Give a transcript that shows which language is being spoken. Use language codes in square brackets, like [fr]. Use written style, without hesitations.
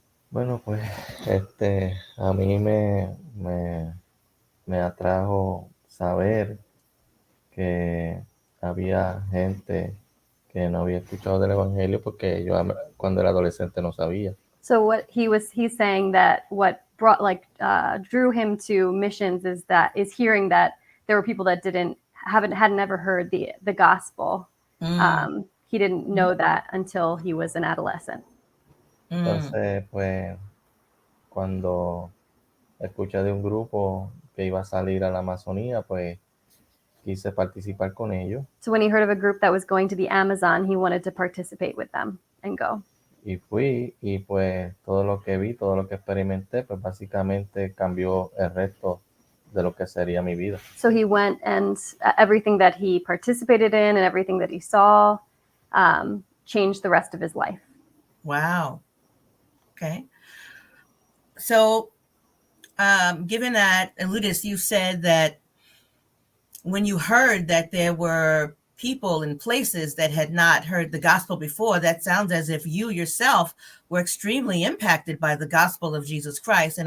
[es] Bueno, pues a mí me atrajo saber que había gente que no había escuchado del evangelio porque yo cuando era adolescente no sabía. [en] So what he's saying that what brought drew him to missions is hearing that there were people that hadn't ever heard the gospel. He didn't know that until he was an adolescent. [es] Entonces, pues, cuando escuché de un grupo que iba a salir a la Amazonía, pues quise participar con ellos. [en] So when he heard of a group that was going to the Amazon, he wanted to participate with them and go. [es] Y fui, y pues todo lo que vi, todo lo que experimenté, pues básicamente cambió el resto de lo que sería mi vida. [en] So he went, and everything that he participated in and everything that he saw changed the rest of his life. Wow. Okay. So, given that, Eliudis, you said that when you heard that there were people in places that had not heard the gospel before, that sounds as if you yourself were extremely impacted by the gospel of Jesus Christ.